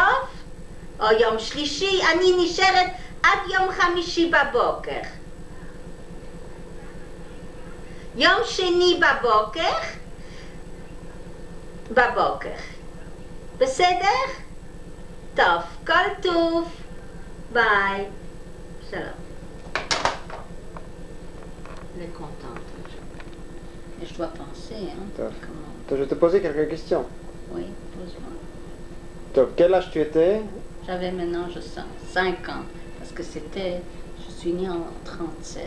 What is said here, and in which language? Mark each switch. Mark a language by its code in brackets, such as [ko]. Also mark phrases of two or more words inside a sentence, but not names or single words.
[he] או יום שלישי, אני נשארת עד יום חמישי בבוקר. יום שני בבוקר. בסדר? טוב, כל טוב. ביי. שלום. [fr] Elle est contente. Et je dois penser, hein. Comment... Je vais te poser quelques questions. Oui, pose-moi. Top. Quel âge tu étais? J'avais maintenant, je sens, 5 ans. Parce que c'était... Je suis née en 37.